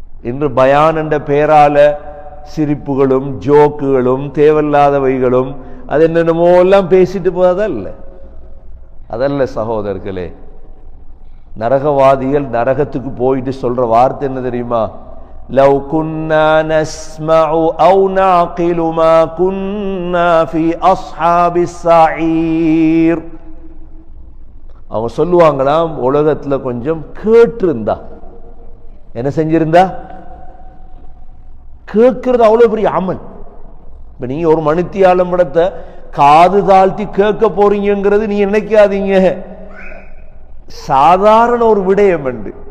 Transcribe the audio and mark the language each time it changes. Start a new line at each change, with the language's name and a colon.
Tamil: இன்று பயான் என்ற பெயரால சிரிப்புகளும் ஜோக்குகளும் தேவையில்லாதவைகளும் அது என்னென்னமோ எல்லாம் பேசிட்டு போதல்ல. அதல்ல சகோதரர்களே. நரகவாதிகள் நரகத்துக்கு போயிட்டு சொல்ற வார்த்தை என்ன தெரியுமா?
Arabic: لو كنا نسمع أو نعقل ما كنا في أصحاب السعير.
Tamil: அவங்க சொல்லுவாங்களாம், உலகத்துல கொஞ்சம் கேட்டிருந்தா. என்ன செஞ்சிருந்தா? கேட்கிறது அவ்வளவு பெரிய அமல். இப்ப நீங்க ஒரு மணித்தியாலம் இடத்த காது தாழ்த்தி கேட்க போறீங்கிறது நீ நினைக்காதீங்க சாதாரண ஒரு விடயம் என்று.